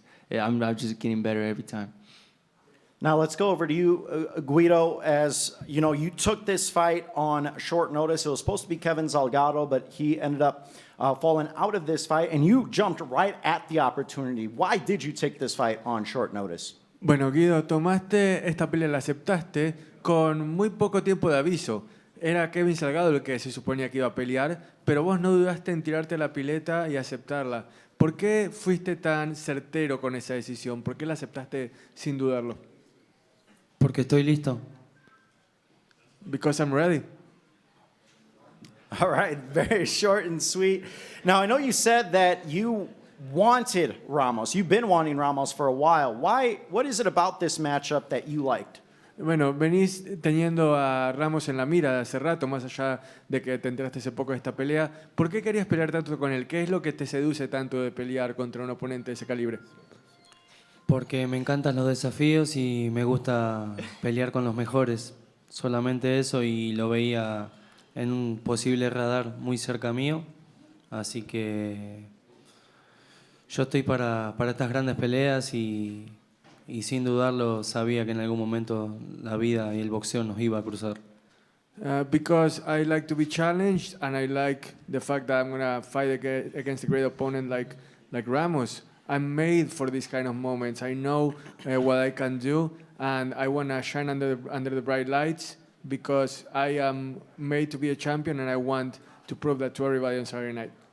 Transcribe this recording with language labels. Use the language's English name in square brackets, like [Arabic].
[English] I'm just getting better every time. Now let's go over to you, Guido. As you know, you took this fight on short notice. It was supposed to be Kevin Zalgado, but he ended up falling out of this fight, and you jumped right at the opportunity. Why did you take this fight on short notice? [Spanish] Bueno, Guido, tomaste esta pelea, la aceptaste con muy poco tiempo de aviso. Era Kevin Salgado el que se suponía que iba a pelear, pero vos no dudaste en tirarte a la pileta y aceptarla. ¿Por qué fuiste tan certero con esa decisión? ¿Por qué la aceptaste sin dudarlo? Porque estoy listo. [English] Because I'm ready. All right, very short and sweet. Now, I know you said that you wanted Ramos. You've been wanting Ramos for a while. Why? What is it about this matchup that you liked? [Spanish] Bueno, venís teniendo a Ramos en la mira de hace rato, más allá de que te enteraste hace poco de esta pelea. ¿Por qué querías pelear tanto con él? ¿Qué es lo que te seduce tanto de pelear contra un oponente de ese calibre? Porque me encantan los desafíos y me gusta pelear con los mejores. Solamente eso, y lo veía en un posible radar muy cerca mío. Así que yo estoy para estas grandes peleas y sin dudarlo sabía que en algún momento la vida y el boxeo nos iba a cruzar. [English] Because I like to be challenged, and I like the fact that I'm going to fight against a great opponent like Ramos. I'm made for these kind of moments. I know what I can do, and I want to shine under the bright lights because I am made to be a champion, and I want to prove that to everybody on Saturday night.